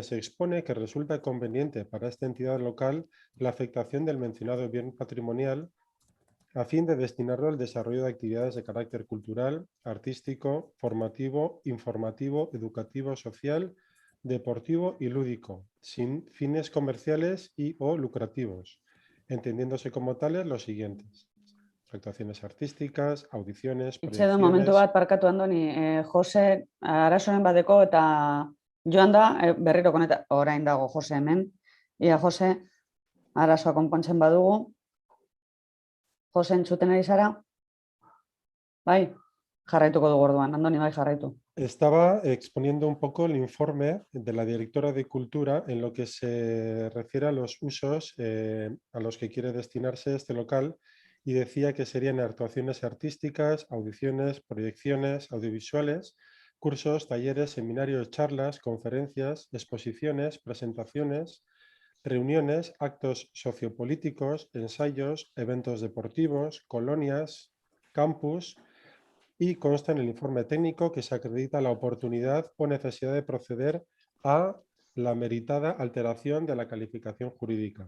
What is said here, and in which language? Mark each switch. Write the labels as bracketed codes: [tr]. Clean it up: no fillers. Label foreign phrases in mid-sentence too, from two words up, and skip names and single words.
[es] se expone que resulta conveniente para esta entidad local la afectación del mencionado bien patrimonial a fin de destinarlo al desarrollo de actividades de carácter cultural, artístico, formativo, informativo, educativo, social, deportivo y lúdico, sin fines comerciales y o lucrativos, entendiéndose como tales los siguientes: actuaciones artísticas, audiciones, [eu] Itxedo momentu bat, parkatu Andoni, Jose, arazoren badeko eta joan da, berriro koneta, orain dago Jose hemen, ia Jose, arazoa konpontzen badugu. Jose, entzuten ari zara? Bai, jarraituko dugu orduan, Andoni, bai, jarraitu. [es] Estaba exponiendo un poco el informe de la directora de Cultura en lo que se refiere a los usos a los que quiere destinarse este local y decía que serían actuaciones artísticas, audiciones, proyecciones, audiovisuales, cursos, talleres, seminarios, charlas, conferencias, exposiciones, presentaciones, reuniones, actos sociopolíticos, ensayos, eventos deportivos, colonias, campus, y consta en el informe técnico que se acredita la oportunidad o necesidad de proceder a la meritada alteración de la calificación jurídica.